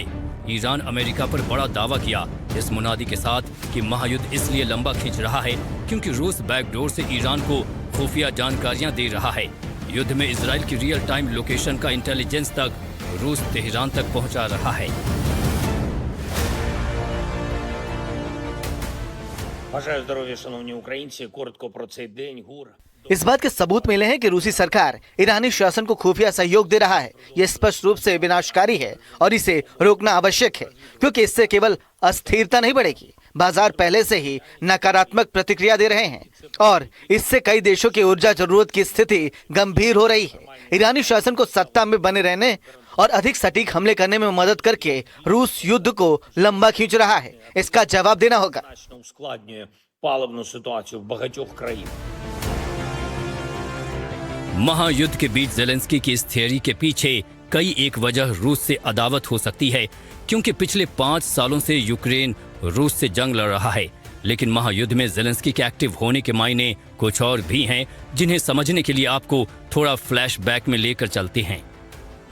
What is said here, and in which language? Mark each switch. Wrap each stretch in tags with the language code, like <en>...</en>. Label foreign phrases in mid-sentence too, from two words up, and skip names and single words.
<hi>ईरान अमेरिका पर बड़ा दावा किया इस मुनादी के साथ कि महायुद्ध इसलिए लंबा खींच रहा है क्योंकि रूस बैकडोर से ईरान को खुफिया जानकारियां दे रहा है। युद्ध में इजराइल की</hi> <en>real time location</en> <hi>का इंटेलिजेंस तक रूस तेहरान तक पहुंचा रहा है।</hi> <uk>Бажаю здоров'я, шановні українці. Коротко про цей день. ГУР.</uk> <hi>इस बात के सबूत मिले हैं कि रूसी सरकार ईरानी शासन को खुफिया सहयोग दे रहा है। ये स्पष्ट रूप से विनाशकारी है और इसे रोकना आवश्यक है, क्योंकि इससे केवल अस्थिरता नहीं बढ़ेगी, बाजार पहले से ही नकारात्मक प्रतिक्रिया दे रहे हैं और इससे कई देशों की ऊर्जा जरूरत की स्थिति गंभीर हो रही है। ईरानी शासन को सत्ता में बने रहने और अधिक सटीक हमले करने में मदद करके रूस युद्ध को लंबा खींच रहा है। इसका जवाब देना होगा।</hi> <uk>Ускладнює паливну ситуацію в багатьох країнах.</uk> <hi>महायुद्ध के बीच ज़ेलेंस्की की इस थियरी के पीछे कई एक वजह रूस से अदावत हो सकती है, क्योंकि पिछले 5 सालों से यूक्रेन रूस से जंग लड़ रहा है। लेकिन महायुद्ध में ज़ेलेंस्की के एक्टिव होने के मायने कुछ और भी हैं, जिन्हें समझने के लिए आपको थोड़ा फ्लैशबैक में लेकर चलते हैं।</hi>